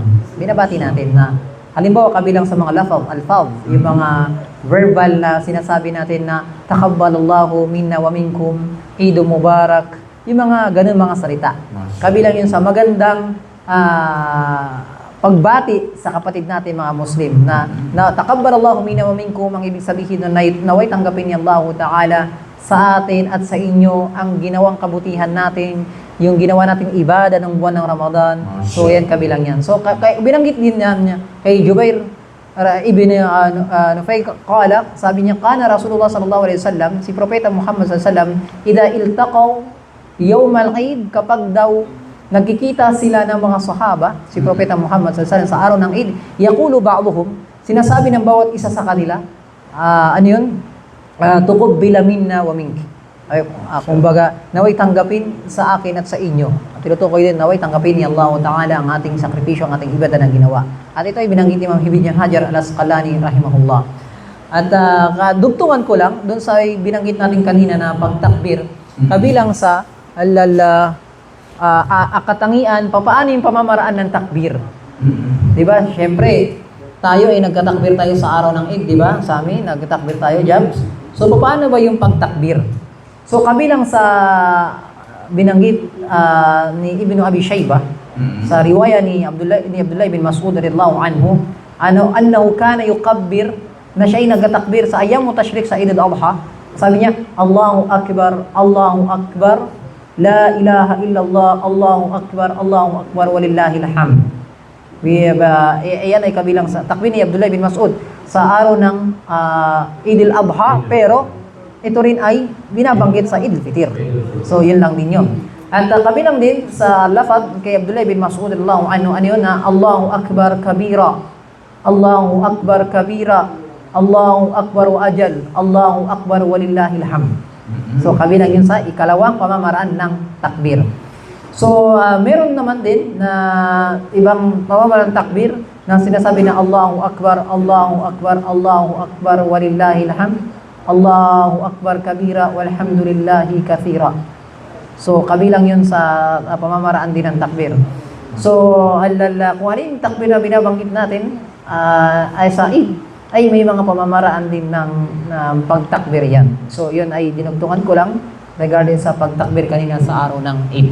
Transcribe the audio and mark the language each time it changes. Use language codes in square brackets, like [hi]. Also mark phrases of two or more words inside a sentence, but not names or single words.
[tl] Binabati natin na, halimbawa, kabilang sa mga alfaz, yung mga verbal na sinasabi natin na, [ar] تقبل الله منا ومنكم، عيد مبارك, [tl] yung mga ganun mga salita. Kabilang yun sa magandang pagbati sa kapatid natin mga Muslim na [ar] تقبل الله منا ومنكم, [tl] ang ibig sabihin na naway tanggapin ni [ar] الله تعالى [tl] sa atin at sa inyo ang ginawang kabutihan natin, yung ginawa nating ibada ng buwan ng Ramadan. So yan, kabilang yan. So binanggit din yan kay Jubair ibn Nufay qala, sabi niya, [ar] كان رسول الله صلى الله عليه وسلم, [tl] si Propeta Muhammad [ar] صلى الله عليه وسلم، إذا التقوا يوم العيد, [tl] kapag daw nagkikita sila ng mga sahaba, si Propeta Muhammad [ar] صلى الله عليه وسلم [tl] sa araw ng Eid, [ar] يقول بعضهم, [tl] sinasabi ng bawat isa sa kanila, ano yun? [ar] تقبل منا ومنك. [tl] Ay, kumbaga, naway tanggapin sa akin at sa inyo. At tinutukoy din, naway tanggapin ni [ar] الله تعالى [tl] ang ating sakripisyo, ang ating ibada na ginawa. At ito ay binanggit ni Imam Ibn Hajar al-Asqalani rahimahullah. At dugtungan ko lang, doon sa binanggit natin kanina na pagtakbir, kabilang sa katangian, paano yung pamamaraan ng takbir. Diba? Siyempre, tayo ay nagkatakbir tayo sa araw ng Eid, diba? Sa amin, nagkatakbir tayo, Jabs. So, paano ba yung pagtakbir? So, kabilang sa binanggit ni Ibn Abi Shaybah, sa riwaya ni Abdullah bin Mas'ud [ar] رضي الله عنه، أنه كان يكبر, [tl] na siya ay nagkatakbir sa [ar] أيام التشريق [tl] sa Eid al-Adha. Sabi niya, [ar] الله أكبر، لا إله إلا الله، الله أكبر، ولله الحمد. [tl] Iyan ay kabilang sa takbir ni Abdullah bin Mas'ud sa araw ng Eid al-Adha, pero ito rin ay binabanggit sa Eid al-Fitr. So, yun lang din yun. At kabilang din sa lafaz kay Abdullah bin Mas'ud [ar] رضي الله عنه, [tl] ano yun na [ar] الله أكبر كبيرا، الله أكبر كبيرا، الله أكبر وأجل، الله أكبر ولله الحمد. [tl] So, kabilang yun sa ikalawang pamamaraan ng takbir. So, meron naman din na ibang pamamaraan ng takbir na sinasabi na [ar] الله أكبر، الله أكبر، الله أكبر ولله الحمد، الله أكبر كبيرا والحمد لله كثيرا. [tl] So, kabilang yun sa pamamaraan din ng takbir. So, kung ano yung takbir na binabanggit natin ay sa Eid, ay may mga pamamaraan din ng pagtakbir yan. So, yun ay dinugtungan ko lang regarding sa pagtakbir kanina sa araw ng Eid.